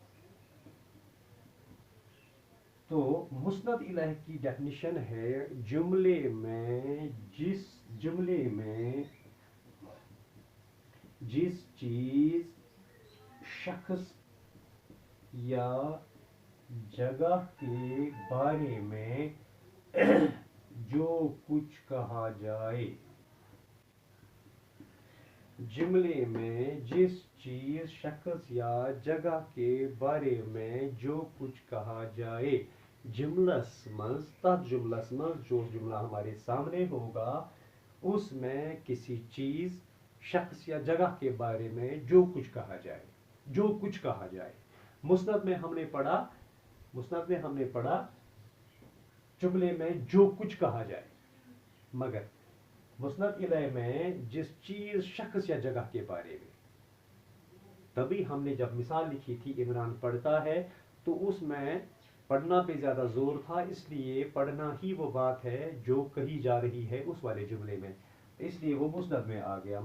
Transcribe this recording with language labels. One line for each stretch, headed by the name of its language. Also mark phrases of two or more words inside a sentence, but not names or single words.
Hindi: तो मुस्नद इलैह की डेफिनेशन है जुमले में जिस चीज शख्स या जगह के बारे में जो कुछ कहा जाए, जुमले में जिस चीज शख्स या जगह के बारे में जो कुछ कहा जाए,
Kashmiri: जुमलस मंज तथ जुमलस मंज
Hindi: जो जुमला हमारे सामने होगा उसमें किसी चीज शख्स या जगह के बारे में जो कुछ कहा जाए, जो कुछ कहा जाए। मुस्नद में हमने पढ़ा जुमले में जो कुछ कहा जाए, मगर मुस्नद इलैह में जिस चीज शख्स या जगह के बारे में, तभी हमने जब मिसाल लिखी थी इमरान पढ़ता है तो उसमें पढ़ना पे ज्यादा जोर था, इसलिए पढ़ना ही वो बात है जो कही जा रही है उस वाले जुमले में, इसलिए वो मुस्नद में आ गया।